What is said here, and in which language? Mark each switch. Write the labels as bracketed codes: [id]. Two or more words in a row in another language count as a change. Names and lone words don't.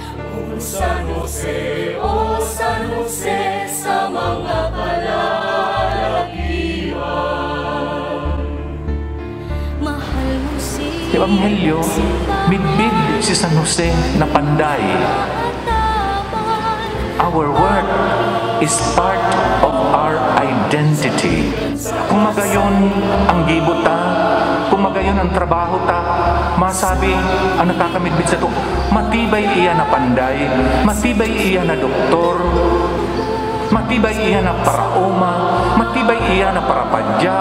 [tl] O San Jose, o San Jose, sa mga kalalakihan. Mahal mo si [bik] Ebanghelyo, midbid si San Jose na panday. [en] Our work is part of our identity. [bik] Kung magayon ang gibot ta, kung magayon ang trabaho ta, masabi ang nakakamidbid sa to, matibay iya na panday, matibay iya na doktor, matibay iya na paraoma, matibay iya na parapadyak.